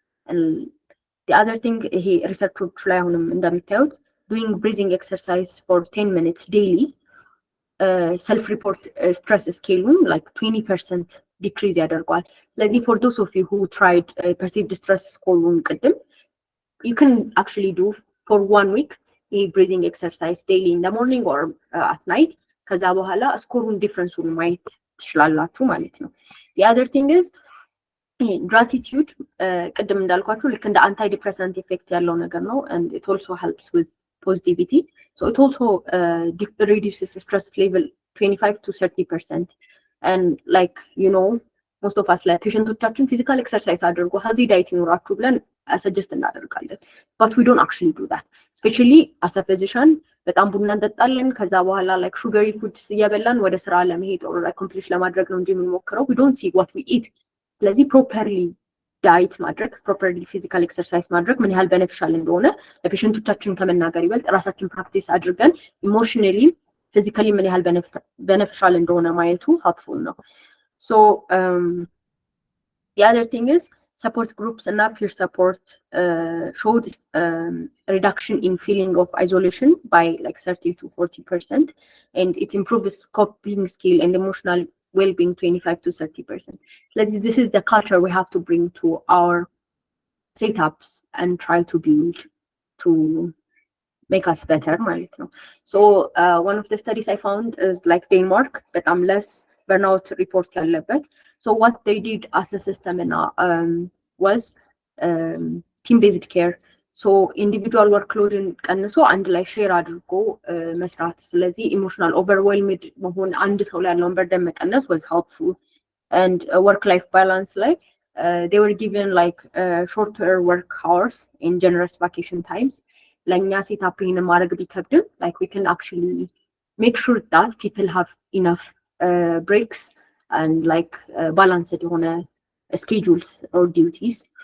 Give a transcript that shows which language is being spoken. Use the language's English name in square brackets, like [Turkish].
[English] And the other thing [Amharic] ይሄ ሪሰርቾች ላይ አሁንም እንደምታዩት [English] doing breathing exercise for 10 minutes daily self-report stress scale like 20% decrease [Amharic] ያደርጋል. ስለዚህ [English] for those of you who tried perceived stress score [Amharic] ቅድም [English] you can actually do for 1 week a breathing exercise daily in the morning or at night. [Amharic] ከዛ በኋላ ስኮሩን ዲፍረንሱን ማየት ትችላላችሁ ማለት ነው. [English] The other thing is gratitude [Amharic] ቅድም እንዳልኳችሁ ልክ እንደ [English] antidepressant effect [Amharic] ያለው ነገር ነው, [English] and it also helps with positivity. So it also reduces stress level 25 to 30%. And like you know, most of us like patients physical exercise [Amharic] አድርጉ [English] healthy diet [Amharic] ይኖራችሁ ብለን [English] suggest [Amharic] እናደርጋለን, [English] but we don't actually do that. Especially as a physician [Amharic] በጣም ቡና እንጠጣለን, ከዛ በኋላ [English] like sugary foods [Amharic] እየበላን ወደ ስራ ለመሄድ [English] or like complete [Amharic] ለማድረግ ነው እንጂ የምንሞክረው. [English] We don't see what we eat. [Amharic] ስለዚህ properly diet ማድረግ, properly physical exercise ማድረግ ምን ያህል beneficial እንደሆነ ለፔሸንቶቻችን ከመናገር ይበልጥ ራሳችን practice አድርገን [English] emotionally physically [Amharic] ምን ያህል beneficial እንደሆነ ማየቱ helpful ነው. [English] So the other thing is support groups and peer support showed reduction in feeling of isolation by like 30 to 40%, and it improves coping skill and emotional well-being 25 to 30%. Like this is the culture we have to bring to our setups and try to build to make us better [Amharic] ማለት ነው. [English] So one of the studies I found is like Denmark, [Amharic] በጣም [English] less burnout report [Amharic] ያለበት. [English] So what they did as a system was team-based care. [Amharic] So [English] individual workload [Amharic] ን ቀንሶ አንድ ላይ ሼር አድርጎ መስራት. ስለዚህ [English] emotional overwhelmed [Amharic] መሆን አንድ ሰው ላይ ያለውን burden መቀነስ [English] was helpful. And work-life balance like they were given like shorter work hours in generous vacation times. [Amharic] ለኛ ሴታፕ ይሄን ማድረግ ቢከብድም [English] like we can actually make sure that people have enough breaks and like balanced [Amharic] የሆነ [English] schedules or duties.